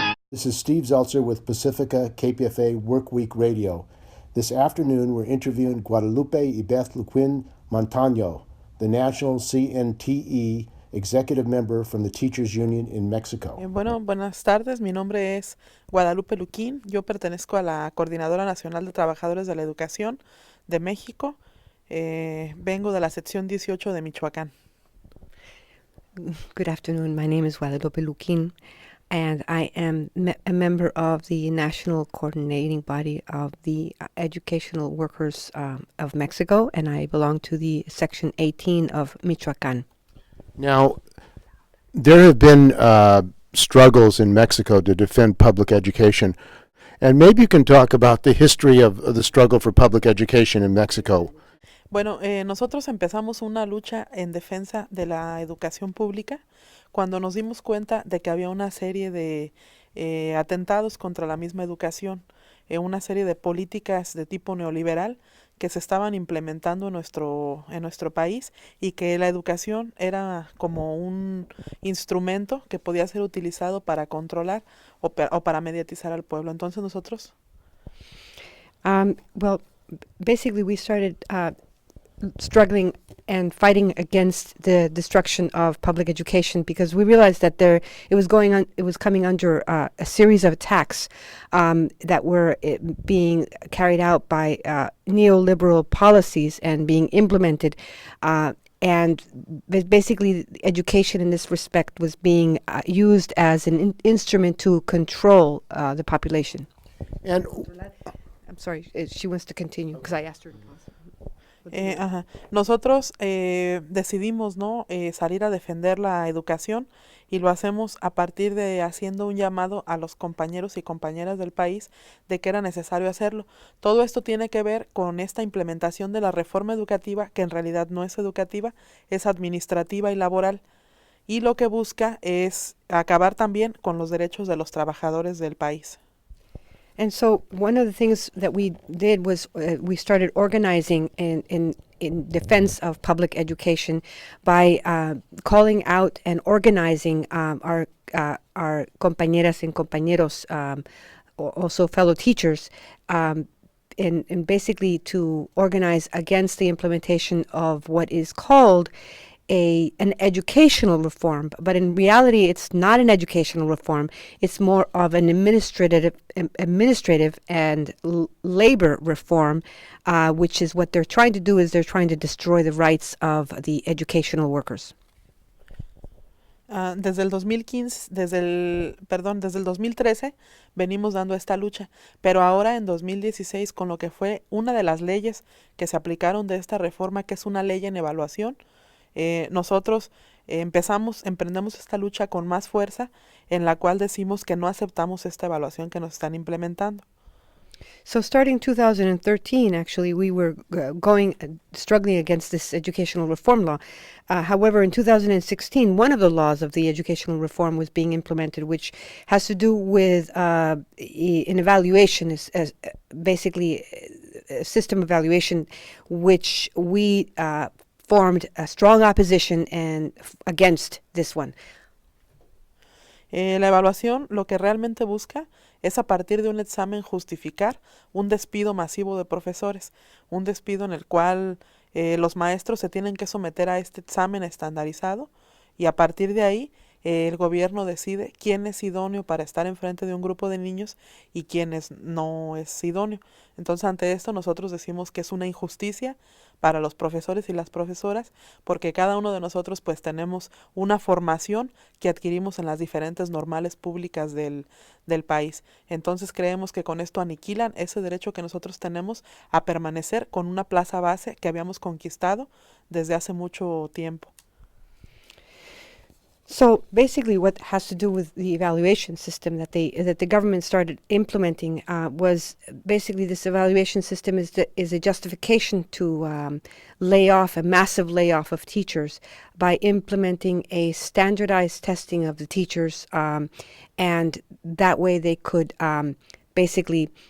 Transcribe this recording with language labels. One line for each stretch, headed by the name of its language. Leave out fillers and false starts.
English: This is Steve Zeltzer with Pacifica KPFA Workweek Radio. This afternoon, we're interviewing Guadalupe Ibeth Luquin Montaño, the National CNTE Executive Member from the Teachers Union in Mexico.
Spanish: Bueno, buenas tardes. Mi nombre es Guadalupe Luquín. Yo pertenezco a la Coordinadora Nacional de Trabajadores de la Educación de México. Vengo de la sección 18 de Michoacán.
English: Good afternoon. My name is Guadalupe Luquin, and I am a member of the National Coordinating Body of the Educational Workers of Mexico, and I belong to the Section 18 of Michoacán. Now, there have been struggles in Mexico to defend public education, and maybe you can talk about the history of the struggle for public education in Mexico.
Spanish: Bueno, nosotros empezamos una lucha en defensa de la educación pública cuando nos dimos cuenta de que había una serie de atentados contra la misma educación, una serie de políticas de tipo neoliberal que se estaban implementando en nuestro país y que la educación era como un instrumento que podía ser utilizado para controlar o para mediatizar al pueblo. Entonces nosotros...
English: Well, basically we started struggling and fighting against the destruction of public education because we realized that it was coming under a series of attacks that were being carried out by neoliberal policies and being implemented. And basically, education in this respect was being used as an instrument to control the population. And I'm sorry, she wants to continue because I asked her to pause.
Spanish: Nosotros decidimos salir a defender la educación y lo hacemos a partir de haciendo un llamado a los compañeros y compañeras del país de que era necesario hacerlo. Todo esto tiene que ver con esta implementación de la reforma educativa, que en realidad no es educativa, es administrativa y laboral, y lo que busca es acabar también con los derechos de los trabajadores del país.
English: And so one of the things that we did was we started organizing in defense of public education by calling out and organizing our compañeras and compañeros, also fellow teachers, and basically to organize against the implementation of what is called an educational reform, but in reality, it's not an educational reform. It's more of an administrative and labor reform, which is what they're trying to do. Is they're trying to destroy the rights of the educational workers.
Spanish: Desde el 2013 venimos dando esta lucha, pero ahora en 2016 con lo que fue una de las leyes que se aplicaron de esta reforma, que es una ley en evaluación, nosotros emprendemos esta lucha con más fuerza, en la cual decimos que no aceptamos esta evaluación que nos están implementando.
English: So starting 2013, actually, we were struggling against this educational reform law. However, in 2016, one of the laws of the educational reform was being implemented, which has to do with an evaluation, basically a system evaluation, which we formed a strong opposition against this one.
Spanish: La evaluación lo que realmente busca es a partir de un examen justificar un despido masivo de profesores, un despido en el cual los maestros se tienen que someter a este examen estandarizado y a partir de ahí el gobierno decide quién es idóneo para estar enfrente de un grupo de niños y quién no es idóneo. Entonces, ante esto nosotros decimos que es una injusticia para los profesores y las profesoras, porque cada uno de nosotros pues tenemos una formación que adquirimos en las diferentes normales públicas del país. Entonces creemos que con esto aniquilan ese derecho que nosotros tenemos a permanecer con una plaza base que habíamos conquistado desde hace mucho tiempo.
English: So basically, what has to do with the evaluation system that the government started implementing was basically this evaluation system is a justification to lay off a massive layoff of teachers by implementing a standardized testing of the teachers, and that way they could basically